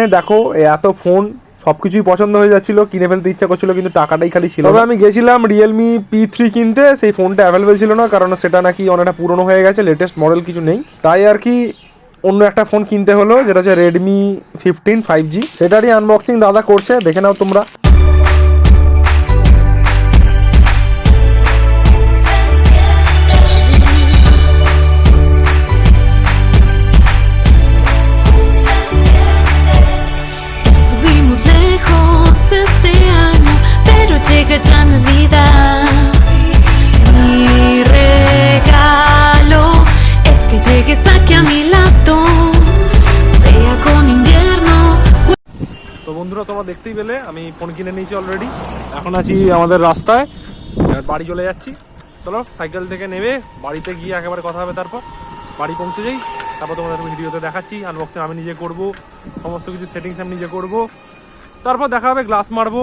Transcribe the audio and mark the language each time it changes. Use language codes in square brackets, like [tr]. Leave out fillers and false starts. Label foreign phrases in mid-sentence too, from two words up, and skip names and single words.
[bn] দেখো এত ফোন সবকিছুই পছন্দ হয়ে যাচ্ছিল, কিনে ফেলতে ইচ্ছা করছিল, কিন্তু টাকাটাই খালি ছিল। তবে আমি গেছিলাম রিয়েলমি P3 কিনতে, সেই ফোনটা অ্যাভেলেবেল ছিল না, কারণ সেটা নাকি অনেকটা পুরনো হয়ে গেছে, [en] latest model [bn] কিছু নেই। তাই আর কি অন্য একটা ফোন কিনতে হলো, যেটা হচ্ছে Redmi 15 5G। সেটারই আনবক্সিং দাদা করছে, দেখে নাও তোমরা। [es] Estuvimos lejos este año, pero llega ya Navidad. Mi regalo es que llegues aquí a mi lado, sea con invierno. [bn] তো বন্ধুরা তোমরা দেখতেই পেলে আমি ফোন কিনে নিয়েছি অলরেডি। এখন আছি আমাদের রাস্তায়, বাড়ি চলে যাচ্ছি। চলো সাইকেল থেকে নেমে বাড়িতে গিয়ে একেবারে কথা হবে, তারপর বাড়ি পৌঁছে যাই, তারপর তোমাদের ভিডিওতে দেখাচ্ছি। আনবক্সিং আমি নিজে করব, সমস্ত কিছু সেটিংস আমি নিজে করব, তারপর দেখা হবে, গ্লাস মারবো।